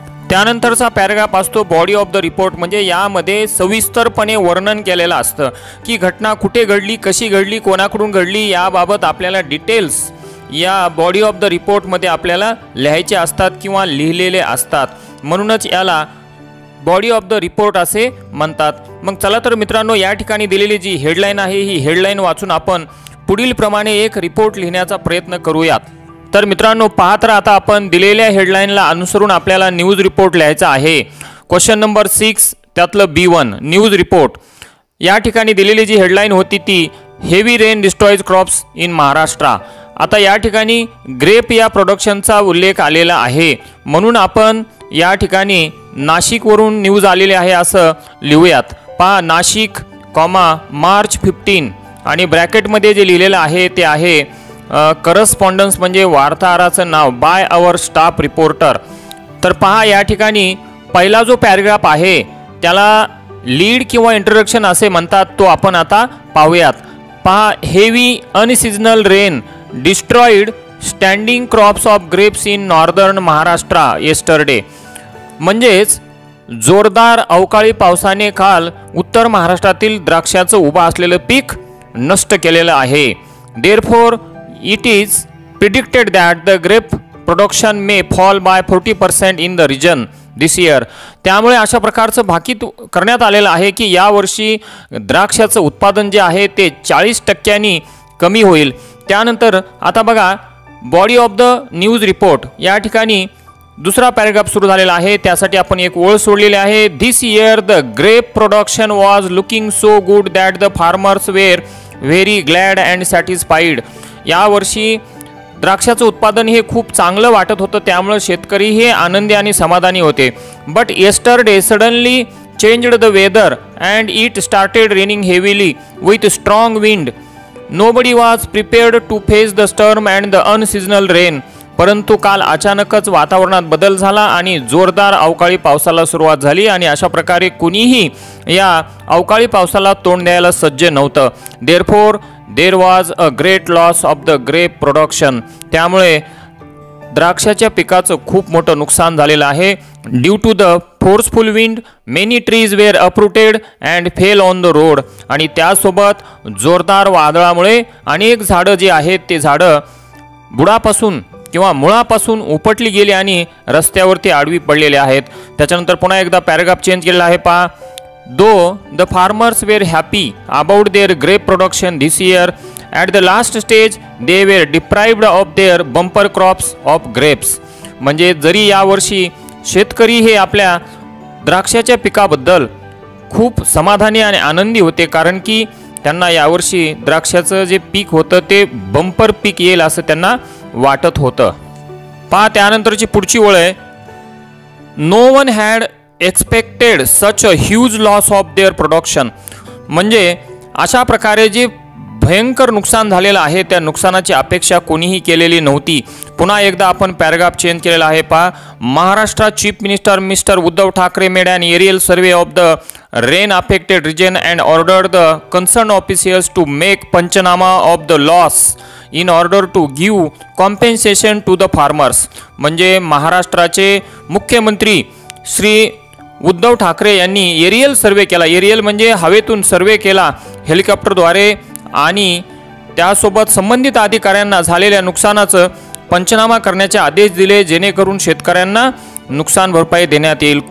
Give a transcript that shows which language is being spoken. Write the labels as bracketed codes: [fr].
[mr] त्यानंतरचा पॅराग्राफ असतो body of the report, म्हणजे यामध्ये सविस्तरपणे वर्णन केलेलं असतं की घटना कुठे घडली, कशी घडली, कोणाकडून घडली याबाबत आपल्याला डिटेल्स या बॉडी ऑफ द रिपोर्टमध्ये आपल्याला लिहायचे असतात किंवा लिहिलेले असतात, म्हणूनच याला बॉडी ऑफ द रिपोर्ट असे म्हणतात। मग चला तर मित्रांनो, या ठिकाणी दिलेली जी हेडलाइन आहे ही हेडलाइन वाचून आपण पुढील प्रमाणे एक रिपोर्ट लिहिण्याचा प्रयत्न करूयात। तर मित्रांनो, पहा, तर आता आपण दिलेल्या हेडलाइनला अनुसरून आपल्याला न्यूज रिपोर्ट लिहायचा आहे। क्वेश्चन नंबर 6 त्यातलं B1 न्यूज रिपोर्ट। या ठिकाणी दिलेली जी हेडलाइन होती ती [en] Heavy rain destroys crops in Maharashtra. [mr] आता या ठिकाणी ग्रेप या प्रोडक्शनचा उल्लेख आलेला आहे, म्हणून आपण या ठिकाणी नाशिकवरून न्यूज आलेली आहे असं लिहूयात। पहा, नाशिक कॉमा मार्च 15 आणि ब्रॅकेटमध्ये जे लिहिलेलं आहे ते आहे करस्पॉन्डन्स, म्हणजे वार्ताहराचं नाव, [en] By our staff reporter. [mr] तर पहा, या ठिकाणी पहिला जो पॅराग्राफ आहे त्याला लीड किंवा इंट्रोडक्शन असे म्हणतात, तो आपण आता पाहूयात। पहा, [en] heavy unseasonal rain destroyed standing crops of grapes in northern Maharashtra yesterday, [mr] म्हणजेच जोरदार अवकाळी पावसाने काल उत्तर महाराष्ट्रातील द्राक्षाचं उभं असलेलं पीक नष्ट केलेलं आहे। [en] Therefore it is predicted that the grape production may fall by 40% in the region this year. [mr] त्यामुळे अशा प्रकारचं भाकीत करण्यात आलेलं आहे की यावर्षी द्राक्षाचं उत्पादन जे आहे ते 40% कमी होईल। त्यानंतर आता बघा, body of the news report या ठिकाणी दुसरा पॅराग्राफ सुरू झालेला आहे, त्यासाठी आपण एक ओळ सोडलेली आहे। [en] This year the grape production was looking so good that the farmers were very glad and satisfied. [mr] यावर्षी द्राक्षाचं उत्पादन हे खूप चांगलं वाटत होतं, त्यामुळे शेतकरी हे आनंदी आणि समाधानी होते। [en] But yesterday suddenly changed the weather and it started raining heavily with strong wind. Nobody was prepared to face the storm and the unseasonal rain. [mr] परंतु काल अचानकच वातावरणात बदल झाला आणि जोरदार अवकाळी पावसाला सुरुवात झाली आणि अशा प्रकारे कुणीही या अवकाळी पावसाला तोंड द्यायला सज्ज नव्हतं। [en] Therefore there was a great loss of the grape production. [mr] त्यामुळे द्राक्षाच्या पिकाचं खूप मोठं नुकसान झालेलं आहे। [en] Due to the forceful wind many trees were uprooted and fell on the road. [mr] आणि त्यासोबत जोरदार वादळामुळे अनेक झाडं जी आहेत ते झाडं बुडापासून किंवा मुळापासून उपटली गेली आणि रस्त्यावरती आडवी पडलेले आहेत। त्याच्यानंतर पुन्हा एकदा पॅराग्राफ चेंज केलेला आहे, पहा। [en] Though the farmers were happy about their grape production this year, at the last stage they were deprived of their bumper crops of grapes. [mr] म्हणजे जरी यावर्षी शेतकरी हे आपल्या द्राक्षाच्या पिकाबद्दल खूप समाधानी आणि आनंदी होते, कारण की त्यांना यावर्षी द्राक्षाचं जे पीक होतं ते बंपर पीक येईल असं त्यांना वाटत होतं। पहा, त्यानंतरची पुढची ओळ आहे, [en] No one had expected such a huge loss of their production. [mr] म्हणजे अशा प्रकारे जे भयंकर नुकसान झालेलं आहे, त्या नुकसानाची अपेक्षा कोणीही केलेली नव्हती. पुन्हा एकदा आपण पॅराग्राफ चेंज केलेला आहे पहा. [en] Maharashtra chief minister mister Uddhav Thackeray made an aerial survey of the rain affected region and ordered the concerned officials to make Panchanama of the loss in order to give compensation to the farmers. [mr] म्हणजे महाराष्ट्राचे मुख्यमंत्री श्री उद्धव ठाकरे यांनी aerial survey केला. Aerial म्हणजे हवेतून सर्वे केला हेलिकॉप्टरद्वारे आणि त्यासोबत संबंधित अधिकाऱ्यांना झालेल्या नुकसानाचं पंचनामा करण्याचे आदेश दिले, जेणेकरून शेतकऱ्यांना नुकसान भरपाई देण्यात येईल.